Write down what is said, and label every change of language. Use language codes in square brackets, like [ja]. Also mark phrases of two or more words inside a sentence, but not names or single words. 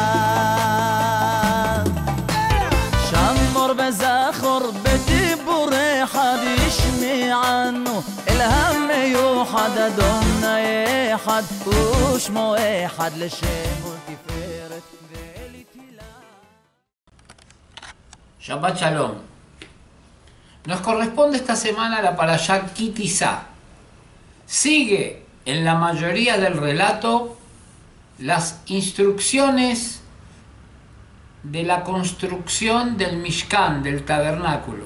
[he] שמור וזכור בדיבור אחד ישמענו אל המיוחד אדוני אחד ושמו אחד לשם ולתפארת ולתהילה. שבת שלום. [es] Nos corresponde esta semana la parashá Ki Tisa. Sigue en la mayoría del relato las instrucciones de la construcción del Mishkan, del tabernáculo.